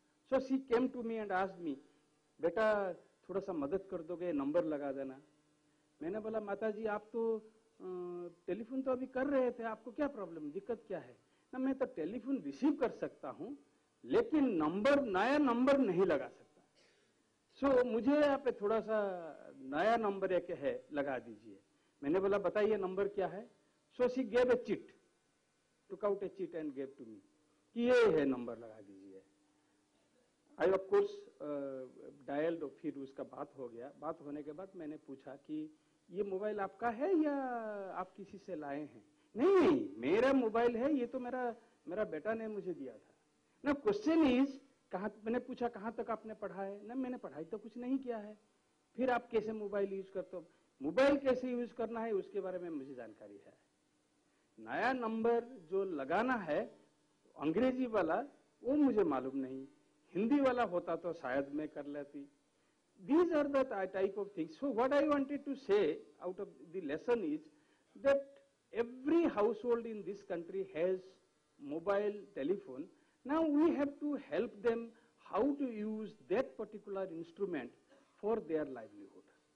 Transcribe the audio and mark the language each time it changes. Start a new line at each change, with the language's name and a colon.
English: So she came to me and asked me,
Hindi: "Beta, थोड़ा सा मदद कर दोगे, नंबर लगा देना." मैंने बोला, "माता जी, आप तो टेलीफोन तो अभी कर रहे थे, आपको क्या प्रॉब्लम, दिक्कत क्या है?" ना, मैं तो टेलीफोन रिसीव कर सकता हूँ, लेकिन नया नंबर नहीं लगा सकता। सो मुझे आप थोड़ा सा नया नंबर एक है, लगा दीजिए। मैंने बोला, "बताइए नंबर क्या है?"
English: so she gave a chit, took out a chit and gave to me,
Hindi: कि ये है नंबर, लगा दीजिए।
English: I of course dialled,
Hindi: फिर उसका बात हो गया। बात होने के बाद मैंने पूछा कि ये मोबाइल आपका है या आप किसी से लाए हैं? नहीं, मेरा मोबाइल है, ये तो मेरा बेटा ने मुझे दिया था। ना,
English: question is,
Hindi: मैंने पूछा कहाँ तक आपने पढ़ा है? ना, मैंने पढ़ाई तो कुछ नहीं किया है। फिर आप कैसे मोबाइल यूज करते हो? मोबाइल कैसे यूज करना है उसके बारे में मुझे जानकारी है। नया नंबर जो लगाना है अंग्रेजी वाला, वो मुझे मालूम नहीं, हिंदी वाला होता तो शायद मैं कर लेती।
English: These are the type of things. So what I wanted to say out of the lesson is that every household in this country has mobile telephone. Now we have to help them how to use that particular instrument for their livelihood.